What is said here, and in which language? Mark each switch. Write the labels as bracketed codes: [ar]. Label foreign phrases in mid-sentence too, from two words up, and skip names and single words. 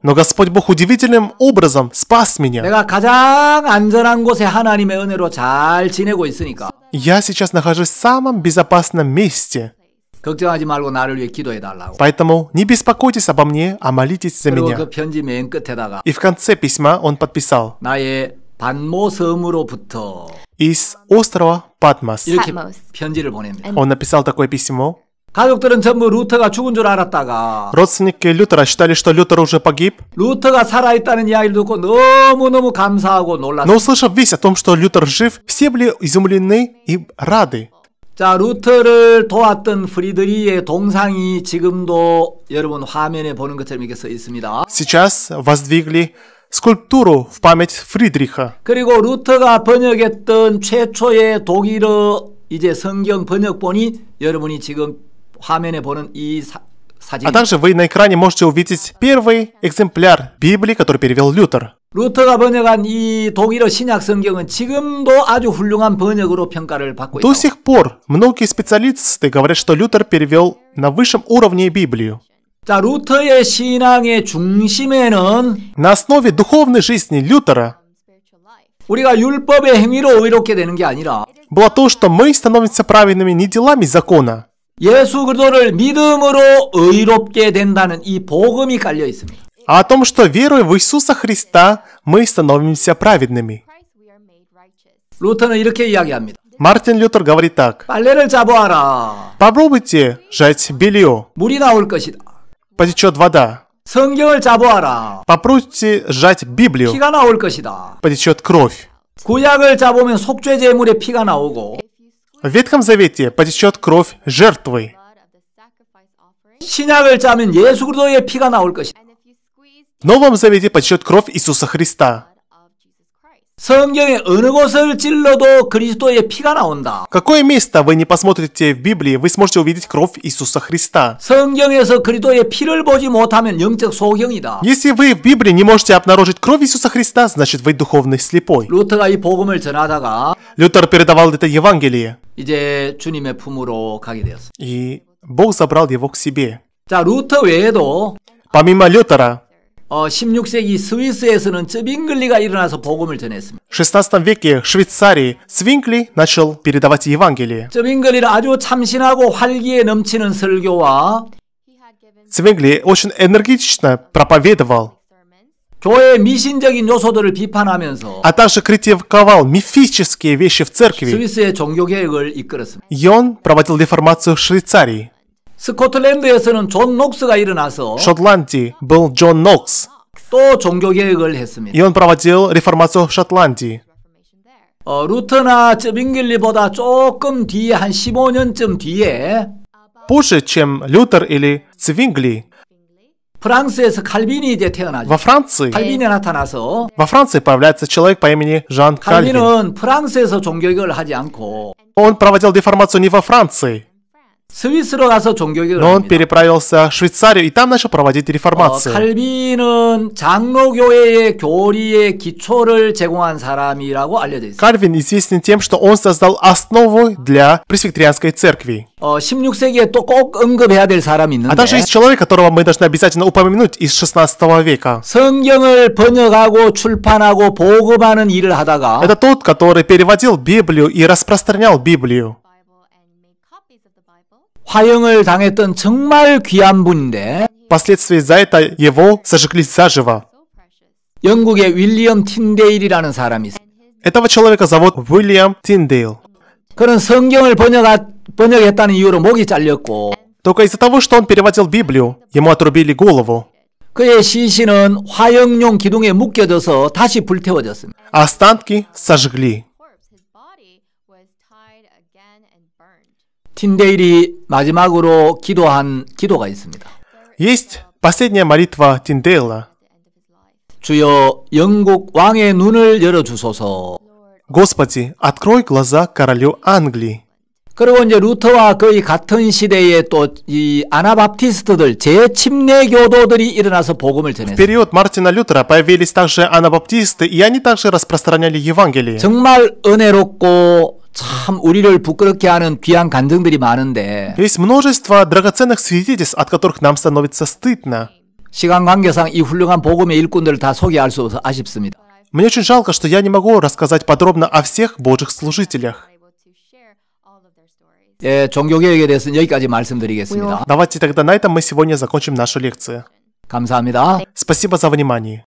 [ru] но Господь Бог удивительным образом спас меня. [ko] 내가 가장 안전한 곳에 하나님의 은혜로 잘 지내고 있으니까 [ru] Я сейчас нахожусь в самом безопасном месте. [ko] 걱정하지 말고 나를 위해 기도해 달라고. [ru] Поэтому не беспокойтесь обо мне, а молитесь за [ko] 그리고 [ru] меня. [ko] 그 편지 맨 끝에다가 [ru] И в конце письма он подписал: [ko] 나의 반모 섬으로부터 [ru] из острова Патмос. [ko] 이렇게 Patmos. 편지를 보냅니다. [ru] Он написал такое письмо. [ko] 가족들은 전부 루터가 죽은 줄 알았다가 [ru] Родственники Лютера считали, что Лютер уже погиб, [ko] 루터가 살아있다는 이야기를 듣고 너무너무 감사하고 놀랐어요. [ru] но услышав весть о том, что Лютер жив, все были изумлены и рады. [ko] 자, 루터를 도왔던 프리드리히의 동상이 지금도 여러분 화면에 보는 것처럼 이렇게 써 있습니다. [ru] Сейчас воздвигли скульптуру в память Фридриха. [ko] 그리고 루터가 번역했던 최초의 독일어 이제 성경 번역본이 여러분이 지금 화면에 보는 이 사진. [ru] А также вы на экране можете увидеть первый экземпляр Библии, который перевел Лютер. [ko] 루터가 번역한 이 독일어 신약 성경은 지금도 아주 훌륭한 번역으로 평가를 받고 [ru] До [ko] 있다. [ru] сих пор многие специалисты говорят, что Лютер перевел на высшем уровне Библию. [ko] 자, 루터의 신앙의 중심에는 [ru] На основе духовной жизни Лютера [ko] 우리가 율법의 행위로 의롭게 되는 게 아니라 [ru] было то, что мы становимся праведными не делами закона, [ko] 예수 그리스도를 믿음으로 의롭게 된다는 이 복음이 깔려 있습니다. [ru] а о том, что веруя в Иисуса Христа, мы становимся праведными. [ko] 루터는 이렇게 이야기합니다. [ru] Мартин Лютер говорит так: [ko] 빨래를 짜보아라. [ru] попробуйте жать белье, [ko] 물이 나올 것이다. [ru] потечет вода. [ko] 성경을 짜보아라. [ru] Попробуйте сжать Библию, [ko] 피가 나올 것이다. [ru] потечет кровь. [ko] 구약을 짜보면 속죄 제물에 피가 나오고 [ru] В Ветхом Завете потечет кровь жертвы. [ko] 신약을 짜면 예수 그리스도의 피가 나올 것이다. [ru] В Новом Завете потечет кровь Иисуса Христа. [ko] 성경의 어느 곳을 찔러도 그리스도의 피가 나온다. [ru] Какое место вы не посмотрите в Библии, вы сможете увидеть кровь Иисуса Христа. [ko] 성경에서 그리스도의 피를 보지 못하면 영적 소경이다. [ru] Если вы в Библии не можете обнаружить кровь Иисуса Христа, значит вы духовный слепой. [ko] 루터가 이 복음을 전하다가 [ru] Лютер передавал это Евангелие, [ko] 이제 주님의 품으로 가게 되었습니다. [ru] и Бог забрал его к себе. [ko] 자, 루터 외에도 [ru] Помимо Лютера, [ko] 16세기 스위스에서는 쯔빙글리가 일어나서 복음을 전했습니다. [ru] в 16 веке в Швейцарии Цвинкли начал передавать Евангелие. [ko] 쯔빙글리는 아주 참신하고 활기에 넘치는 설교와 [ru] Цвингли очень энергично проповедовал, [ko] 교회의 미신적인 요소들을 비판하면서 [ru] а также критиковал мифические вещи в церкви. [ko] 스위스의 종교개혁을 이끌었습니다. [ru] И он проводил реформацию в Швейцарии. [ko] 스코틀랜드에서는 존 녹스가 일어나서 [ru] В Шотландии был Джон Нокс, [ko] 또 종교개혁을 했습니다. [ru] и он проводил реформацию в Шотландии. [ko] 루터나 쯔빙글리보다 조금 뒤에 한 15년쯤 뒤에 [ru] Позже, чем Лютер или Цвингли, [ko] 프랑스에서 칼빈이 이제 태어나죠. [ru] во Франции появляется человек по имени Жан Кальвин. [ko] 칼빈은 프랑스에서 종교개혁을 하지 않고 [ru] Он проводил реформацию не во Франции, [ko] 스위스로 가서 종교개혁을 [ru] Но он [ko] 합니다. [ru] переправился в Швейцарию и там начал проводить реформацию. [ko] 칼빈은 장로교회의 교리의 기초를 제공한 사람이라고 알려져 있습니다. [ru] Кальвин известен тем, что он создал основу для пресвитерианской церкви. [ko] 16세기에 또 꼭 언급해야 될 사람이 [ru] А также [ko] 있는데 [ru] есть человек, которого мы должны обязательно упомянуть из 16 века. [ko] 성경을 번역하고 출판하고 보급하는 일을 하다가 [ru] Это тот, который переводил Библию и распространял Библию. [ko] 화형을 당했던 정말 귀한 분인데 [ru] Впоследствии за это его сожгли заживо. [ko] 영국의 윌리엄 틴데일이라는 사람이 있어요. [ru] Этого человека зовут Уильям Тиндейл. [ko] 그는 성경을 번역했다는 이유로 목이 잘렸고 [ru] Только из-за того, что он переводил Библию, ему отрубили голову. [ko] 그의 시신은 화형용 기둥에 묶여져서 다시 불태워졌습니다. [ru] А останки сожгли. [ko] 틴데일이 마지막으로 기도한 기도가 있습니다. [ru] Есть последняя молитва Тиндейла. [ko] 주여 영국 왕의 눈을 열어주소서. [ru] Господи, открой глаза королю Англии. [ko] 그리고 이제 루터와 거의 같은 시대에 또 이 아나바프티스트들 재침례교도들이 일어나서 복음을 [ru] В [ko] 전했어요. [ru] период Мартина Лютера появились также анабаптисты, и они также распространяли Евангелие. [ko] 정말 은혜롭고 참 우리를 부끄럽게 하는 귀한 간증들이 많은데 [ru] Есть множество драгоценных свидетельств, от которых нам становится стыдно. [ko] 시간 관계상 이 훌륭한 복음의 일꾼들을 다 소개할 수 없어서 아쉽습니다. [ru] Мне очень жалко, что я не могу рассказать подробно о всех Божьих служителях. [ko] 예, 종교개혁에 대해서는 여기까지 말씀드리겠습니다. [ru] Давайте тогда на этом мы сегодня закончим нашу лекцию. [ko] 감사합니다. [ru] Спасибо за внимание.